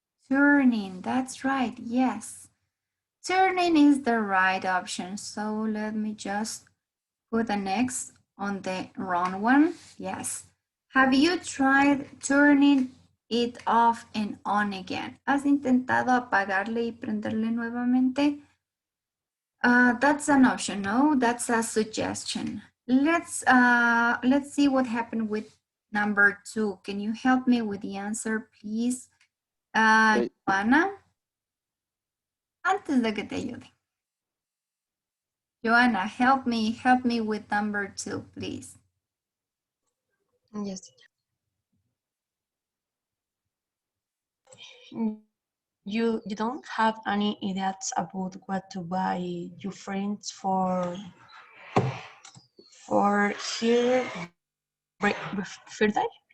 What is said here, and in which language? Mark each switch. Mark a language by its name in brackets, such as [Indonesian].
[English] Turning, that's right, yes. Turning is the right option. So let me just put an X on the wrong one. Yes. Have you tried turning it off and on again? [Spanish] ¿Has intentado apagarle y prenderle nuevamente? [English] That's an option, no? That's a suggestion. Let's see what happened with number 2. Can you help me with the answer, please? [Spanish] Joanna, antes de que te ayude. [English] Joanna, help me with number 2, please. Yes. You don't have any ideas about what to buy your friends for her birthday?